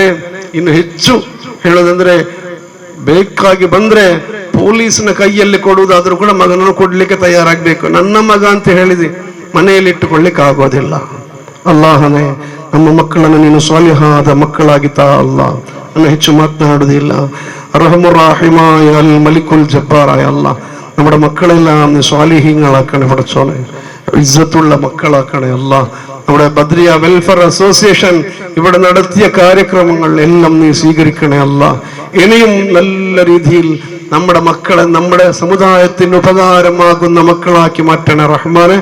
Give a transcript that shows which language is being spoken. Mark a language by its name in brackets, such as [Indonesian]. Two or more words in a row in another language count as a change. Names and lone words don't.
[Kannada] ಇನ್ನು ಹೆಚ್ಚು ಹೇಳೋದಂದ್ರೆ, ಬೇಕಾಗಿ ಬಂದ್ರೆ ಪೊಲೀಸ್ನ ಕೈಯಲ್ಲಿ ಕೊಡುವುದಾದ್ರೂ ಕೂಡ ಮಗನನ್ನು ಕೊಡ್ಲಿಕ್ಕೆ ತಯಾರಾಗಬೇಕು. ನನ್ನ ಮಗ ಅಂತ ಹೇಳಿದೆ ಮನೆಯಲ್ಲಿ ಇಟ್ಟುಕೊಳ್ಳಿಕ್ಕೆ ಆಗೋದಿಲ್ಲ. ಅಲ್ಲಾಹನೇ ನಮ್ಮ ಮಕ್ಕಳನ್ನು ನೀನು ಸ್ವಾಲಿಹಾದ ಮಕ್ಕಳಾಗಿ ತಾ ಅಲ್ಲಾ. ನಾನು ಹೆಚ್ಚು ಮಾತನಾಡುವುದಿಲ್ಲ. [Malayalam] റഹ്മുറാഹിമായ അൽ മലിക്കുൽ ജബ്ബാറായ അല്ലാഹ് നമ്മുടെ മക്കളെല്ലാം സ്വാലിഹീങ്ങളാക്കണേ പഠിച്ചോനെ. ഇസ്സത്തുള്ള മക്കളാക്കണേ അല്ലാഹ്. നമ്മുടെ ബദ്രിയ വെൽഫെയർ അസോസിയേഷൻ ഇവിടെ നടത്തിയ കാര്യക്രമങ്ങൾ എല്ലാം നീ സ്വീകരിക്കണേ അല്ലാഹ്. ഇനിയും നല്ല രീതിയിൽ നമ്മുടെ മക്കളെ നമ്മുടെ സമുദായത്തിന് ഉപകാരമാകുന്ന മക്കളാക്കി മാറ്റണേ റഹ്മാനെ.